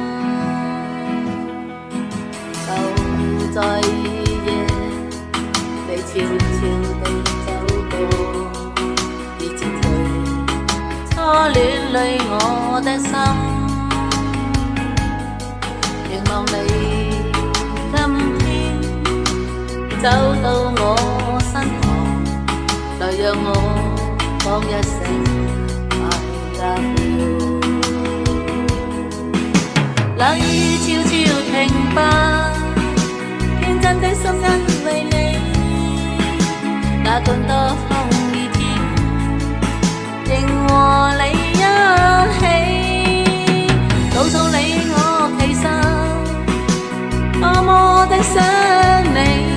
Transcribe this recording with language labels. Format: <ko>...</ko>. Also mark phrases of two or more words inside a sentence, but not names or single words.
<yue>就在夜，你悄悄地走過，初戀裏我的心，凝望你今天走到我身旁，來讓我講一聲</yue> <en>I love you。</en> <yue>冷雨悄悄停吧，天真的心因為你，那管多風雨天，仍和你一起，告訴你我其實多麼的想你。</yue>